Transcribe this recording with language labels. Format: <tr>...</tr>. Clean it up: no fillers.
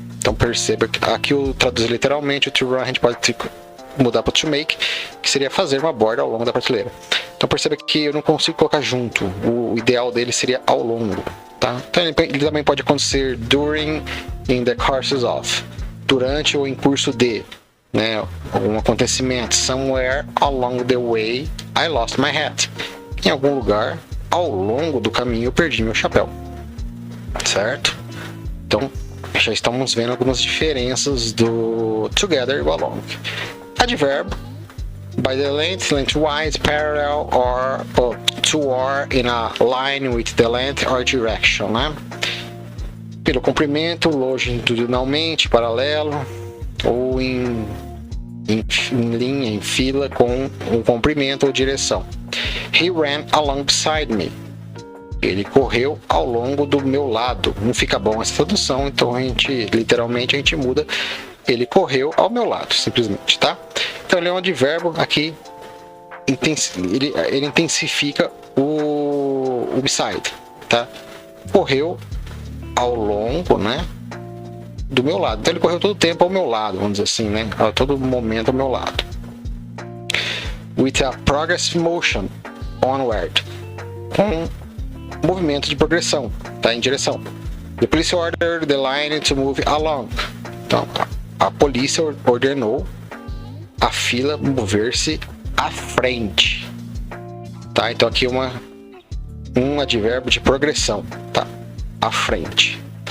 <pt>Então perceba que aqui eu traduzo literalmente o to run, a gente pode mudar para to make, que seria fazer uma borda ao longo da prateleira. Então perceba que eu não consigo colocar junto, o ideal dele seria ao longo, tá? Então ele também pode acontecer</pt> <en>during, in the courses of,</en> <pt>durante ou em curso de, algum acontecimento.</pt> <en>Somewhere along the way I lost my hat.</en> <pt>Em algum lugar ao longo do caminho eu perdi meu chapéu. Certo? Então, já estamos vendo algumas diferenças do together e along.</pt> <en>Advérbio, by the length, lengthwise, parallel, or to or in a line with the length or direction,</en> <pt>Pelo comprimento, longitudinalmente, paralelo, ou em linha, em fila, com um comprimento ou direção.</pt> <en>He ran along beside me.</en> <pt>Ele correu ao longo do meu lado. Não fica bom essa tradução, então literalmente a gente muda. Ele correu ao meu lado, simplesmente, tá? Então ele é um advérbio aqui. Ele intensifica o beside, tá? Correu ao longo, do meu lado. Então ele correu todo o tempo ao meu lado, vamos dizer assim, a todo momento ao meu lado.</pt> <en>with a progressive motion onward.</en> <pt>Com movimento de progressão, tá? Em direção.</pt> <en>The police ordered the line to move along.</en> <pt>Então, a polícia ordenou a fila mover-se à frente. Tá? Então aqui um advérbio de progressão, tá? À frente.</pt>